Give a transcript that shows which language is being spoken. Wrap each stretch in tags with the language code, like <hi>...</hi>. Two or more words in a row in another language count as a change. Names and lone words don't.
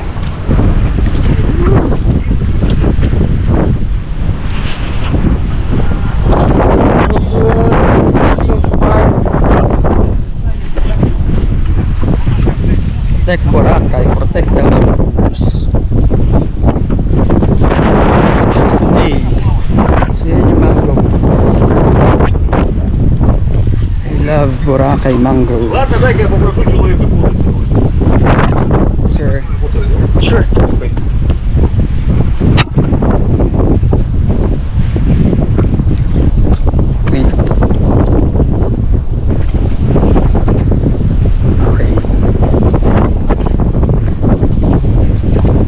<en>Protect Boracay, protect the mangroves.</en> <tl>Today, so yan yung mangrove.</tl> <en>I love Boracay mangrove.</en> <ru>Ладно, дай я попрошу человека купить сегодня.</ru> <en>Sir.</en> <ru>Вот это.</ru> <en>Sure. Wait. Okay.</en>